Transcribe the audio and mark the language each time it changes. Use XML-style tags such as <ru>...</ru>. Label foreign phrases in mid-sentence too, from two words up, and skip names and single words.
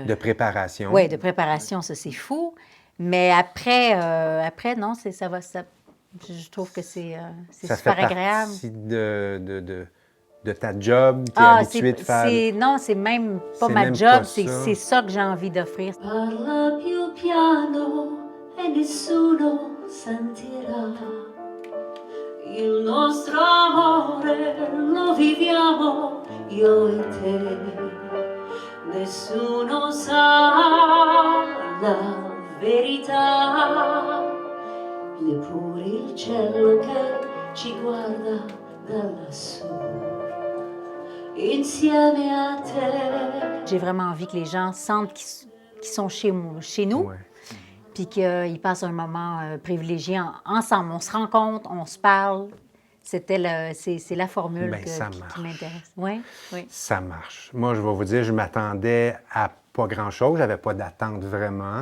<fr>De préparation. Oui, de préparation, ça, c'est fou. Mais après, non, je trouve que c'est Ça super fait agréable. partie de ta job, tu es habitué de faire... Non, c'est même pas C'est ma même job, pas c'est ça. ça que j'ai envie d'offrir.</fr> <it>Parla più piano e nessuno sentirà. Il nostro amore lo viviamo io e te. Nessuno sa la verità. Neppure il cielo che ci guarda da lassù. Insieme a te.</it> <fr>J'ai vraiment envie que les gens sentent qu'ils sont chez nous. Ouais. Puis qu'ils passent un moment privilégié ensemble. On se rencontre, on se parle. C'est la formule Ben, ça qui marche. m'intéresse. Oui, oui. Ça marche. Moi, je vais vous dire, je m'attendais à pas grand-chose. J'avais pas d'attente vraiment.</fr>